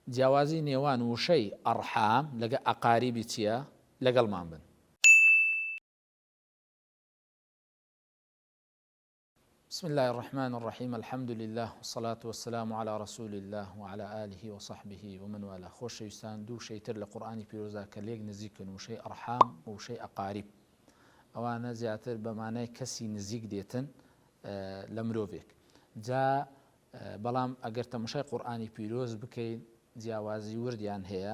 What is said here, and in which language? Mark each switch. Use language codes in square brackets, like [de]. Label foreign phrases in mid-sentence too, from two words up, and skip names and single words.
[ckb] جیاوازی نێوان وشەی ئەڕحام لەگە ئەقاریبی چییە لەگەڵمان بن. [ar] بسم الله الرحمن الرحيم الحمد لله والصلاة والسلام على رسول الله وعلى آله وصحبه ومن والاه. [ckb] خوش ویستان دوو شەیتر لە قورئانی پیرۆزدا کە لێک نزیکن وشەی ئەڕحام و وشەی ئەقاریب. ئەوانە زیاتر بەمانای کەسی نزیک دێتن لە مرۆڤێک. جا بەڵام ئەگەر تەماشای قورئانی پیرۆز بکەین جیاوازی وردیان هەیە.